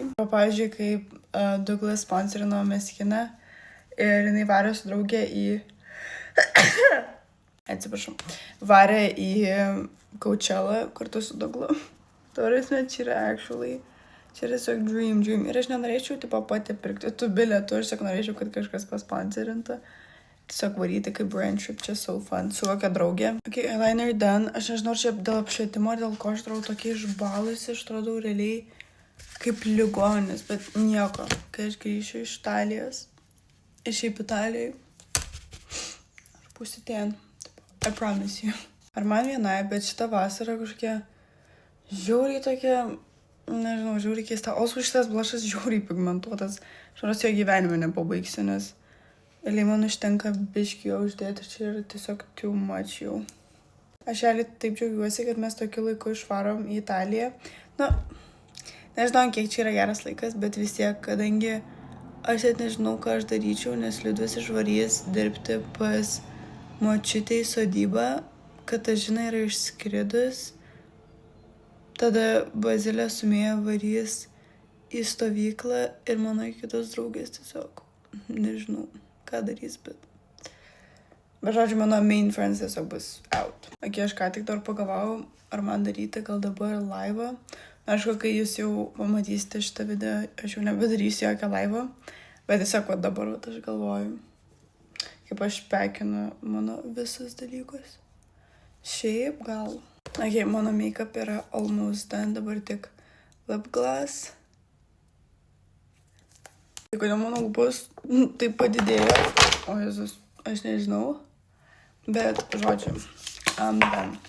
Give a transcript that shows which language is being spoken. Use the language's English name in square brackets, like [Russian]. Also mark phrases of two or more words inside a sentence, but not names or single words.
[Lithuanian] Pavyzdžiui, kaip Douglas sponsorino Meskiną ir jinai varė su draugė varė į Coachella kartu su Douglu. Taurasme, čia yra tiesiog dream. Ir aš nenorėčiau pati pirkti tų bilietų, aš tiesiog norėčiau, kad kažkas pasponsorintų. Tiesiog varyti kaip [English] brand trip, [Lithuanian] čia [English] so fun, [Lithuanian] su kokia draugė. [English] Okay, eyeliner done. [Lithuanian] Aš nežinau, čia dėl apšvietimo, dėl ko aš atrodau tokia išbalusi, aš atrodau realiai kaip ligonis, bet nieko. Kai aš grįšiu iš Italijos, šiaip Italijai, aš būsiu ten. [English] I promise you. [Lithuanian] Ar man vienai, bet šitą vasarą kažkokia žiauriai tokia, nežinau, žiauriai keista. O su šitas blushas žiauriai pigmentuotas. Aš nors jo gyvenime nepabaigsiu, nes realiai man užtenka biškį jo uždėti ir čia yra tiesiog [English] too much [Lithuanian] jau. Aš taip džiaugiuosi, kad mes tokiu laiku išvarom į Italiją. Na, nežinau, kiek čia yra geras laikas, bet vis tiek, kadangi aš net nežinau, ką aš daryčiau, nes Liudvis išvarys dirbti pas močiutę į sodybą, kad aš žinai yra išskridus. Tada Bazilė su Mėja varys į stovyklą ir mano kitos draugės tiesiog, nežinau, ką darys, bet žodžiu, mano [English] main friends [Lithuanian] tiesiog bus out. Aš ką tik dar pagalvojau, ar man daryti gal dabar laivą. Aišku, kai jūs jau pamatysite šitą video, aš jau nebedarysiu jokią laivą, bet tiesiog dabar aš galvoju, kaip aš pekinu mano visus dalykus. Šiaip gal. Mano make-up yra [English] almost done, [Lithuanian] dabar tik [English] lip gloss. [Lithuanian] Tai kodėl mano lūpos taip padidėjo, o Jėzus, aš nežinau, bet žodžiu, [English] I'm done.